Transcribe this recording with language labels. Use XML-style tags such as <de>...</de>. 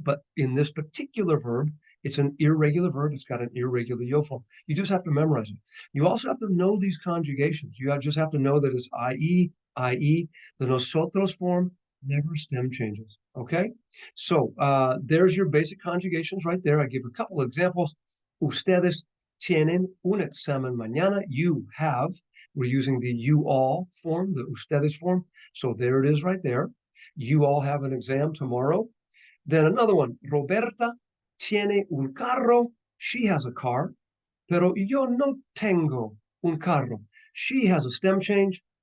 <en>But in this particular verb, it's an irregular verb. It's got an irregular yo form. You just have to memorize it. You also have to know these conjugations. You just have to know that it's IE, IE. The nosotros form never stem changes. Okay, so there's your basic conjugations right there. I give a couple of examples.</en> <es>Ustedes tienen un examen mañana.</es> <en>You have. We're using the you all form, the ustedes form. So there it is right there. You all have an exam tomorrow.</en> <es>Then another one. Roberta tiene un carro.</es> <en>She has a car.</en> <es>Pero yo no tengo un carro.</es> <en>She has a stem change.</en>